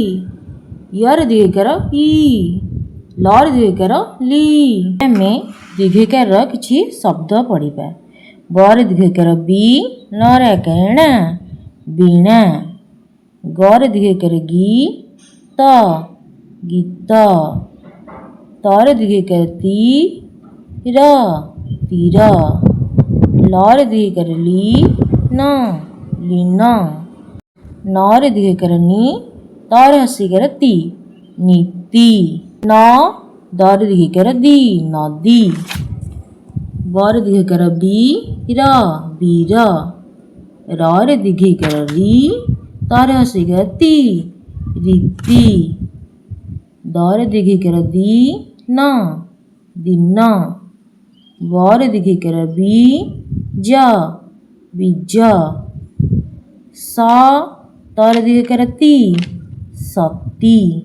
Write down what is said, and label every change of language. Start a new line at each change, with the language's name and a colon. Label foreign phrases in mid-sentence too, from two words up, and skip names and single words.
Odia: ଯ ରେ ଦୀର୍ଘଈକାର ଈ। ଲ ରେ ଦୀର୍ଘଈକାର ଲୀ। ଆମେ ଦୀର୍ଘଈକାର କିଛି ଶବ୍ଦ ପଢ଼ିବା। ବ ରେ ଦୀର୍ଘଈକାର ବୀ। ନ ରେ ଆକାର ଣା ବୀଣା। ଗ ରେ ଦୀର୍ଘଈକାର ଗୀ। ତ ଗୀତ। ତ ରେ ଦୀର୍ଘଈକାର ତୀ। ର ତୀର। ଲ ରେ ଦୀର୍ଘଈକାର ଲୀ। ନ ଲୀନ। ନ ରେ ଦୀର୍ଘଈକାର ନୀ। ତ ରେ ହର୍ଷଈକାର ତୀ ନୀତି। ନ ଦ ରେ ଦୀର୍ଘଈକାର ଦୀ ନଦୀ। ବ ରେ ଦୀର୍ଘଈକାର ବୀ। ର ବୀର। ର ରେ ଦୀର୍ଘଈକାର ରୀ। ତ ରେ ହର୍ଷଈକାର ତୀ ରୀତି। ଦ ରେ ଦୀର୍ଘଈକାର ଦୀ ନ ଦିନ। ବ ରେ ଦୀର୍ଘଈକାର ବୀ ଜ ବୀଜ। ସ ତ ରେ ଦୀର୍ଘଈକାର ତୀ ସତୀ।